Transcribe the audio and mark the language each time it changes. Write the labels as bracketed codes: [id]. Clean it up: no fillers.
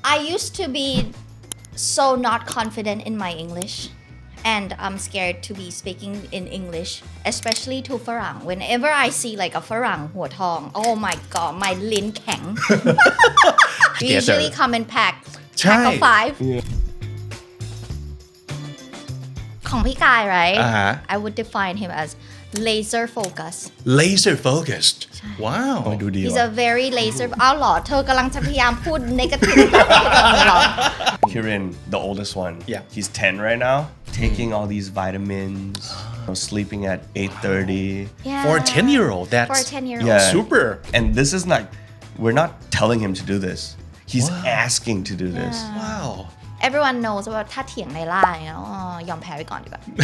[en] I used to be so not confident in my English and I'm scared to be speaking in English especially to ฝรั่ง whenever I see like a [th] ฝรั่งหัวทอง [en] oh my god my [th] ลิ้นแข็ง [en] We usually come in pack of 5 [th] ของพี่กาย [en] right I would define him as laser focus laser focused [th] ว้าวดูดี [en] He's a very laser [th] อ้าวเหรอเธอกำลังจะพยายามพูด negative เหรอ [en] Kirin, the oldest one. Yeah. He's 10 right now, taking all these vitamins, sleeping at 8:30. Yeah. for a 10-year-old that's For a 10-year-old Yeah. super And this is not, we're not telling him to do this. He's asking to do this. wow Everyone knows [th] ว่าถ้าเถียงในล่าเนี่ยยอมแพ้ไปก่อนดีกว่า